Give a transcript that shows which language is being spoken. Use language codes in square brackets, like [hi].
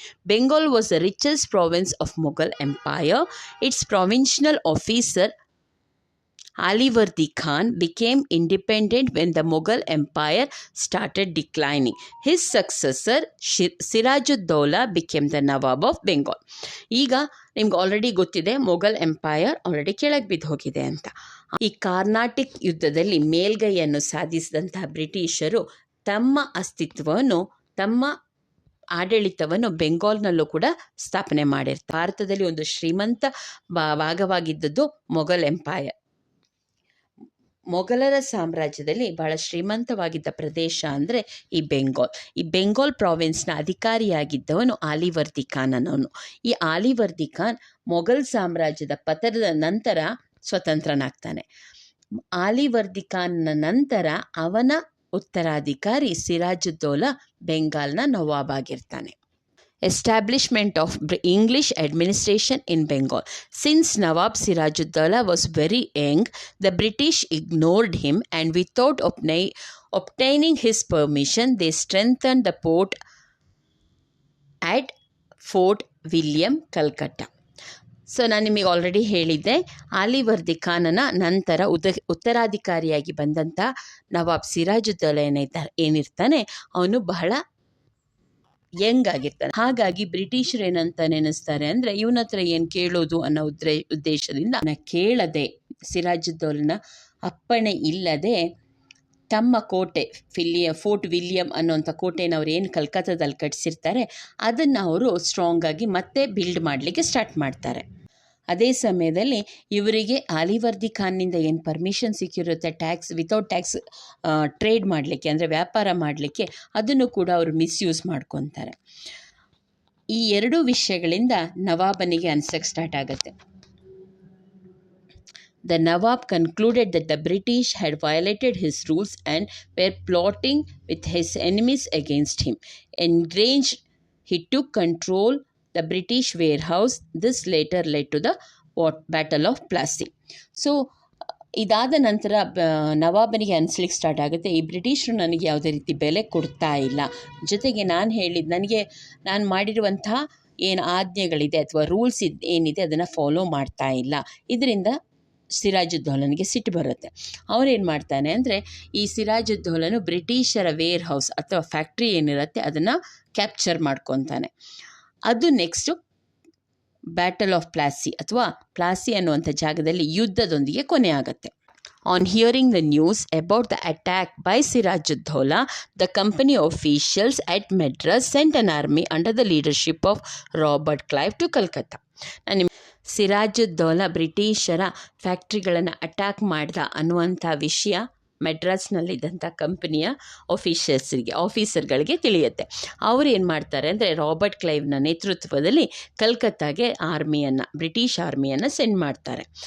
[en] Bengal was the richest province of Mughal Empire. Its provincial officer Alivardi Khan became independent when the Mughal Empire started declining. His successor Sirajud-Dowla became the Nawab of Bengal. [kn] ಈಗ ನಿಮ್ಗೆ already ಗೊತ್ತಿದೆ Mughal empire already ಕೆಳಗೆ ಬಿದ್ದು ಹೋಗಿದೆ ಅಂತ. ಈ ಕಾರ್ನಾಟಿಕ್ ಯುದ್ಧದಲ್ಲಿ ಮೇಲ್ಗೈಯನ್ನು ಸಾಧಿಸಿದಂತಹ ಬ್ರಿಟಿಷರು ತಮ್ಮ ಅಸ್ತಿತ್ವವನ್ನು ತಮ್ಮ ಆಡಳಿತವನ್ನು ಬೆಂಗಾಲ್ನಲ್ಲೂ ಕೂಡ ಸ್ಥಾಪನೆ ಮಾಡಿರ್ತಾರೆ. ಭಾರತದಲ್ಲಿ ಒಂದು ಶ್ರೀಮಂತ ಭಾಗವಾಗಿದ್ದದ್ದು ಮೊಘಲ್ ಎಂಪೈರ್. ಮೊಘಲರ ಸಾಮ್ರಾಜ್ಯದಲ್ಲಿ ಬಹಳ ಶ್ರೀಮಂತವಾಗಿದ್ದ ಪ್ರದೇಶ ಅಂದರೆ ಈ ಬೆಂಗಾಲ್. ಈ ಬೆಂಗಾಲ್ ಪ್ರಾವಿನ್ಸ್ನ ಅಧಿಕಾರಿಯಾಗಿದ್ದವನು ಆಲಿವರ್ದಿ ಖಾನ್ ಅನ್ನೋನು. ಈ ಆಲಿವರ್ದಿ ಖಾನ್ ಮೊಘಲ್ ಸಾಮ್ರಾಜ್ಯದ ಪತನದ ನಂತರ ಸ್ವತಂತ್ರನಾಗ್ತಾನೆ. ಆಲಿವರ್ದಿ ಖಾನ್ನ ನಂತರ ಅವನ ಉತ್ತರಾಧಿಕಾರಿ ಸಿರಾಜುದ್ದೌಲಾ ಬೆಂಗಾಲ್ನ ನವಾಬ್ ಆಗಿರ್ತಾನೆ. [en] Establishment of English administration in Bengal. Since Nawab Sirajud-Dowla was very young, the British ignored him, and without obtaining his permission, they strengthened the port at Fort William, Calcutta. [kn] So ನಾನು ನಿಮಗೆ ಆಲ್ರೆಡಿ ಹೇಳಿದ್ದೆ, ಆಲಿವರ್ದಿ ಖಾನನ ನಂತರ ಉತ್ತರಾಧಿಕಾರಿಯಾಗಿ ಬಂದಂಥ ನವಾಬ್ ಸಿರಾಜುದ್ದೌಲಾ ಏನಿರ್ತಾನೆ ಅವನು ಬಹಳ Young ಆಗಿರ್ತಾನೆ. ಹಾಗಾಗಿ ಬ್ರಿಟಿಷರು ಏನಂತ ನೆನೆಸ್ತಾರೆ ಅಂದರೆ ಇವನ ಹತ್ರ ಏನು ಕೇಳೋದು ಅನ್ನೋ ಉದ್ದೇಶದಿಂದ ಕೇಳದೆ, ಸಿರಾಜುದ್ದೌಲನ ಅಪ್ಪಣೆ ಇಲ್ಲದೆ ತಮ್ಮ ಕೋಟೆ ಫೋರ್ಟ್ ವಿಲಿಯಂ ಅನ್ನೋಂಥ ಕೋಟೆನ ಅವ್ರು ಏನು ಕಲ್ಕತ್ತಾದಲ್ಲಿ ಕಟ್ಟಿಸಿರ್ತಾರೆ ಅದನ್ನು ಅವರು ಸ್ಟ್ರಾಂಗ್ ಆಗಿ ಮತ್ತೆ ಬಿಲ್ಡ್ ಮಾಡಲಿಕ್ಕೆ ಸ್ಟಾರ್ಟ್ ಮಾಡ್ತಾರೆ. ಅದೇ ಸಮಯದಲ್ಲಿ ಇವರಿಗೆ ಆಲಿವರ್ದಿ ಖಾನ್ನಿಂದ ಏನು ಪರ್ಮಿಷನ್ ಸಿಕ್ಕಿರುತ್ತೆ [en] without tax trade [kn] ಮಾಡಲಿಕ್ಕೆ, ಅಂದರೆ ವ್ಯಾಪಾರ ಮಾಡಲಿಕ್ಕೆ, ಅದನ್ನು ಕೂಡ ಅವರು ಮಿಸ್ಯೂಸ್ ಮಾಡ್ಕೊತಾರೆ. ಈ ಎರಡೂ ವಿಷಯಗಳಿಂದ ನವಾಬನಿಗೆ ಅನ್ಸಕ್ಕೆ ಸ್ಟಾರ್ಟ್ ಆಗುತ್ತೆ. [en] The Nawab concluded that the British had violated his rules and were plotting with his enemies against him. Enraged, he took control the British warehouse. This later led to the Battle of Plassey. [kn] So ಇದಾದ ನಂತರ ನವಾಬನಿಗೆ ಅನಿಸ್ಲಿಕ್ಕೆ start ಆಗುತ್ತೆ, ಈ ಬ್ರಿಟಿಷರು ನನಗೆ ಯಾವುದೇ ರೀತಿ ಬೆಲೆ ಕೊಡ್ತಾ ಇಲ್ಲ, ಜೊತೆಗೆ ನಾನು ಮಾಡಿರುವಂಥ ಏನು ಆಜ್ಞೆಗಳಿದೆ ಅಥವಾ ರೂಲ್ಸ್ ಏನಿದೆ ಅದನ್ನು ಫಾಲೋ ಮಾಡ್ತಾ ಇಲ್ಲ. ಇದರಿಂದ ಸಿರಾಜುದ್ದೌಲನಿಗೆ ಸಿಟ್ಟು ಬರುತ್ತೆ. ಅವನೇನು ಮಾಡ್ತಾನೆ ಅಂದರೆ ಈ ಸಿರಾಜುದ್ದೌಲನು ಬ್ರಿಟಿಷರ ವೇರ್ ಹೌಸ್ ಅಥವಾ ಫ್ಯಾಕ್ಟ್ರಿ ಏನಿರುತ್ತೆ ಅದನ್ನು ಕ್ಯಾಪ್ಚರ್ ಮಾಡ್ಕೊತಾನೆ. ಅದು ನೆಕ್ಸ್ಟು ಬ್ಯಾಟಲ್ ಆಫ್ ಪ್ಲಾಸಿ ಅಥವಾ ಪ್ಲಾಸಿ ಅನ್ನುವಂಥ ಜಾಗದಲ್ಲಿ ಯುದ್ಧದೊಂದಿಗೆ ಕೊನೆ ಆಗುತ್ತೆ. [en] On hearing the news about the attack by Sirajud-Dowla, the company officials at Madras sent an army under the leadership of Robert Clive to Calcutta. [kn] Sirajuddaula ಬ್ರಿಟಿಷರ ಫ್ಯಾಕ್ಟ್ರಿಗಳನ್ನು ಅಟ್ಯಾಕ್ ಮಾಡ್ದ ಅನ್ನುವಂಥ ವಿಷಯ ಮೆಡ್ರಾಸ್ನಲ್ಲಿದ್ದಂಥ ಕಂಪನಿಯ ಆಫೀಸರ್ಗಳಿಗೆ ತಿಳಿಯುತ್ತೆ. ಅವರು ಏನು ಮಾಡ್ತಾರೆ ಅಂದರೆ ರಾಬರ್ಟ್ ಕ್ಲೈವ್ನ ನೇತೃತ್ವದಲ್ಲಿ ಕಲ್ಕತ್ತಾಗೆ ಬ್ರಿಟಿಷ್ ಆರ್ಮಿಯನ್ನು ಸೆಂಡ್ ಮಾಡ್ತಾರೆ.